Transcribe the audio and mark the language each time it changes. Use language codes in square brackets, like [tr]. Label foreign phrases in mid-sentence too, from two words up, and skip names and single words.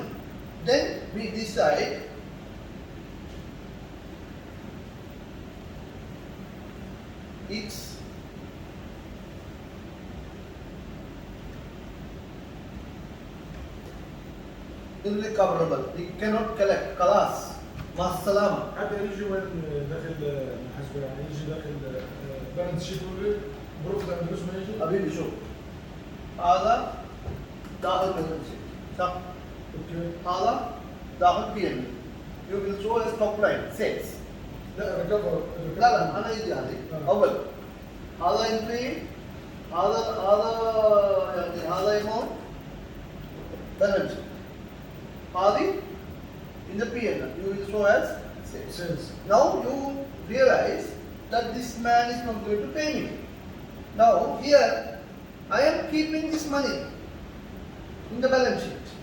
[en] Then we decide it's irrecoverable. We cannot collect. [ar] خلاص مع السلامة. حتى يجي وين داخل المحاسبه، يعني يجي داخل [en] balance sheet [ar] ولا [en] profit and loss [ar] ما يجي؟ [hi] अभी भी [ar] شوف هذا داخل [en] balance sheet [ar] صح؟ اوكي. هذا داخل P&L. [en] You will show as top line sales. [ar] لا ريكفر. لا أنا يجي هذه أول هذا entry هذا يعني هذا [en] amount balance sheet. هذه in the P&L you will show as sales. سيلز. Now you realize that this man is not going to pay me. Now here I am keeping this money in the balance sheet.